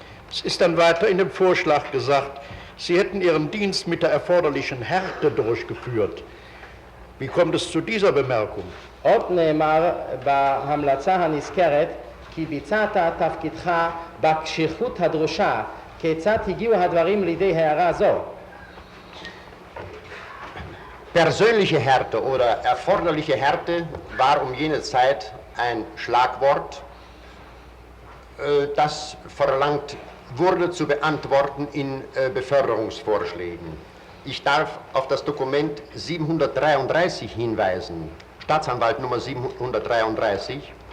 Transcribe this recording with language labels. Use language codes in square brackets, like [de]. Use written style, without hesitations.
[de] Es ist dann weiter in dem Vorschlag gesagt, Sie hätten Ihren Dienst mit der erforderlichen Härte durchgeführt. Wie kommt es zu dieser Bemerkung? [he] עוד נאמר בהמלצה הנזכרת כי ביצעת תפקידך בקשיחות הדרושה. כיצד הגיעו הדברים לידי הערה זו? [de] Persönliche Härte oder erforderliche Härte war um jene Zeit ein Schlagwort, das verlangt wurde zu beantworten in Beförderungsvorschlägen. Ich darf auf das Dokument 733 hinweisen, Staatsanwalt Nummer 733.